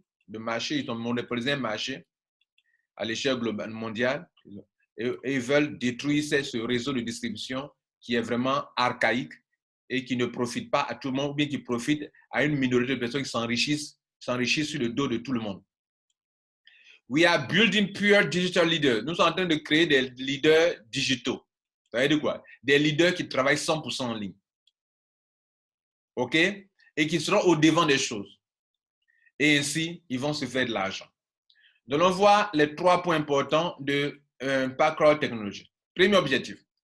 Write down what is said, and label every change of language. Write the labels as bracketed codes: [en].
[fr] Le marché, ils ont monopolisé un marché à l'échelle globale, mondiale, et ils veulent détruire ce réseau de distribution qui est vraiment archaïque et qui ne profite pas à tout le monde, ou bien qui profite à une minorité de personnes qui s'enrichissent sur le dos de tout le monde. [en] We are building pure digital leaders. [fr] Nous sommes en train de créer des leaders digitaux. Ça veut dire quoi? Des leaders qui travaillent 100% en ligne. OK? Et qui seront au devant des choses. Et ainsi, ils vont se faire de l'argent. Donc, on voit les 3 points importants de Impact Crowd Technology. Premier objectif.